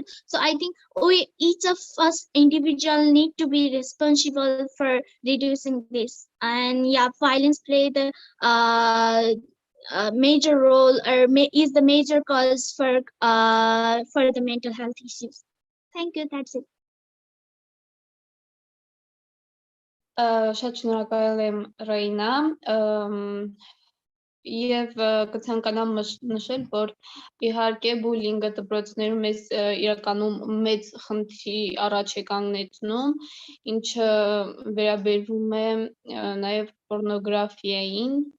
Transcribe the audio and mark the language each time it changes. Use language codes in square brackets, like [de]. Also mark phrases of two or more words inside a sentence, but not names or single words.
[en] So I think we each of us individual need to be responsible for reducing this. And yeah, violence play the major role or is the major cause for the mental health issues. Thank you, that's it. [hy] Շատ շնորհակալ եմ Ռեյնա, եւ կցանկանամ նշել, որ իհարկե բուլինգը դպրոցներում իրականում մեծ խնդրի առաջ է կանգնեցնում, ինչը վերաբերվում է նաեւ պորնոգրաֆիային,